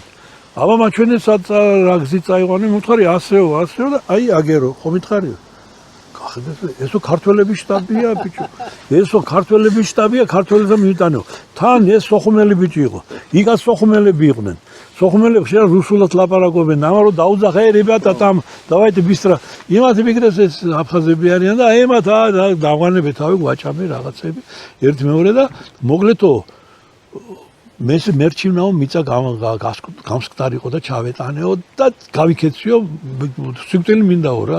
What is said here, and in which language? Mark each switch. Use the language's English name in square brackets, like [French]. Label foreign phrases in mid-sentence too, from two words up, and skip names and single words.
[Georgian] აბა მათ ჩვენ რა გზით წაიყვანე, მითხარი ასეო და აი აგერო, ხო მითხარიო. ესო ქართველების შტაბია ბიჭო. ესო ქართველების შტაბია, ქართველებმა მივიტანეო. თან ეს სოხუმელი ბიჭი იყო. იგაც სოხუმელები იყვნენ. სოხუმელები ხშირ რუსულად ლაპარაკობენ. ამარო დაუძახე, რебята, [Russian] там давайте быстро. [Georgian] იმათ მიგრეს ეს აფხაზები არიან და ემათ დავანებეთ თავი გვაჭამე რაღაცები. ერთი მეორე და მოკლედო მერჩივნაო მიწა გამსკდარიყო და ჩავეტანეო და გავიქეციო სიკვდილი მინდაო რა.